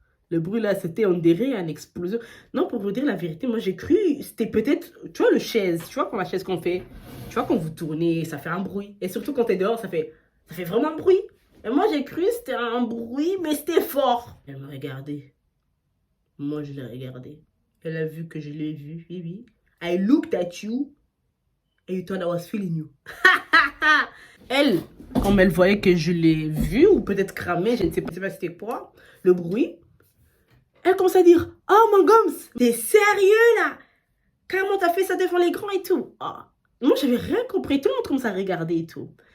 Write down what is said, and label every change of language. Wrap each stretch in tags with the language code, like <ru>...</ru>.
<fr>Le bruit là, c'était, on dirait une explosion. Non, pour vous dire la vérité, moi j'ai cru, c'était peut-être, tu vois, le chaise, tu vois, quand la chaise qu'on fait, tu vois, quand vous tournez, ça fait un bruit. Et surtout quand t'es dehors, ça fait vraiment un bruit. Et moi j'ai cru, c'était un bruit, mais c'était fort. Elle me regardait. Moi, je l'ai regardé. Elle a vu que je l'ai vu, oui, oui.</fr> <en>I looked at you and you thought I was feeling you.</en> <fr>Elle, comme elle voyait que je l'ai vu, ou peut-être cramé, je ne sais pas c'était quoi, le bruit, elle commence à dire, oh mon gomme, t'es sérieux là? Comment t'as fait ça devant les grands et tout? Oh. Moi, j'avais rien compris, tout le monde commence à regarder et tout.</fr>